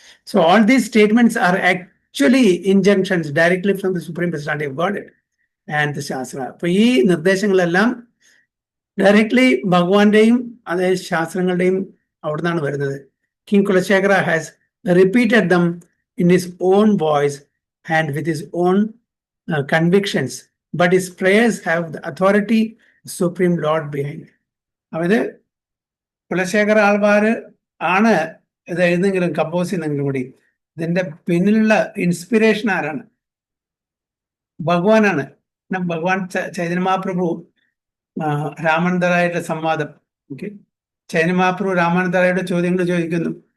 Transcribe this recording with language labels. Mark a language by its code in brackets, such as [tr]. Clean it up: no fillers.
[en] So all these statements are actually injunctions directly from the Supreme Personality of Godhead and the Shastra. [ml] അപ്പൊ ഈ നിർദ്ദേശങ്ങളെല്ലാം directly ഭഗവാന്റെയും അതായത് ശാസ്ത്രങ്ങളുടെയും അവിടെ നിന്നാണ് വരുന്നത്. [en] King Kulashekara has repeated them in his own voice and with his own convictions, but his prayers have the authority of Supreme Lord behind it. [ml] അതായത് കുലശേഖര ആൾവാർ ആണ് ഇത് എഴുതെങ്കിലും compose ചെയ്യുന്നെങ്കിലും കൂടി ഇതിന്റെ പിന്നിലുള്ള ഇൻസ്പിറേഷൻ ആരാണ്? ഭഗവാനാണ്. ഭഗവാൻ ചൈതന്യ മഹാപ്രഭു രാമാനന്ദറായുടെ സംവാദം, ചൈതന്യ മഹാപ്രഭു രാമാനന്ദറായുടെ ചോദ്യങ്ങൾ ചോദിക്കുന്നു.